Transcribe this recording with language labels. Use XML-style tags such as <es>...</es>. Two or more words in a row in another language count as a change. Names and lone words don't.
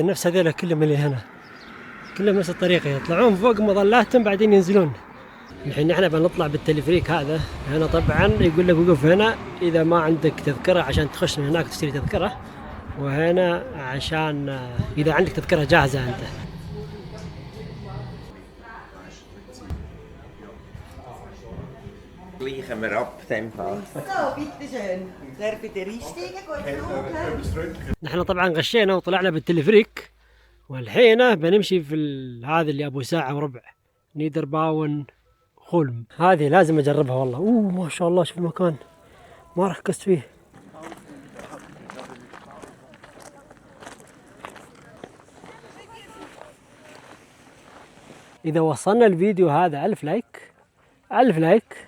<ar>نفس هذول كلهم اللي هنا كلهم نفس الطريقة، يطلعون فوق مظلاتهم بعدين ينزلون. الحين احنا بنطلع بالتلفريك هذا هنا، طبعا يقول لك وقف هنا اذا ما عندك تذكرة عشان تخش من هناك تشتري تذكرة، وهنا عشان اذا عندك تذكرة جاهزة انت.</ar> <de>Gleichen wir ab, dem Fall. So, bitte schön. Darf ich dir einsteigen?</de> <ar>نحن طبعا غشينا وطلعنا بالتلفريك، والحين بنمشي في هذا اللي ابو ساعة وربع، نيدرباون خولم. هذه لازم اجربها والله. ما شاء الله شوف المكان، ما ركزت فيه. اذا وصلنا الفيديو هذا 1000 لايك، 1000 لايك،</ar>